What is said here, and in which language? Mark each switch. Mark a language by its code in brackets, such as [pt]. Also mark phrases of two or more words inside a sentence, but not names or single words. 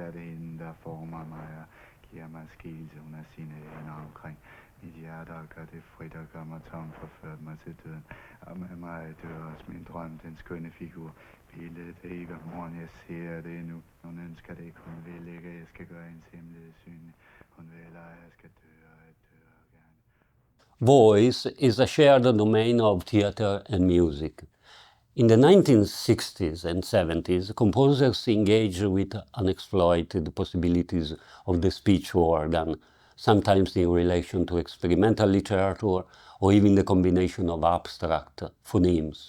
[da] Er det hende, der former mig og giver mig skikkelse. Hun har sine hænder omkring mit hjerte og gør det frit og gør mig tom, forført mig til døden. Og med mig dør også min drøm, den skønne figur. Billedet af Eva moren, jeg ser det nu. Hun ønsker det ikke, hun vil ikke, at jeg skal gøre hendes hemmelighed synlig. Hun vil hellere, at jeg skal dø, og jeg dør gerne. [en] Voice is a shared domain of theater and music. In the 1960s and 70s, composers engaged with unexploited possibilities of the speech organ, sometimes in relation to experimental literature or even the combination of abstract phonemes.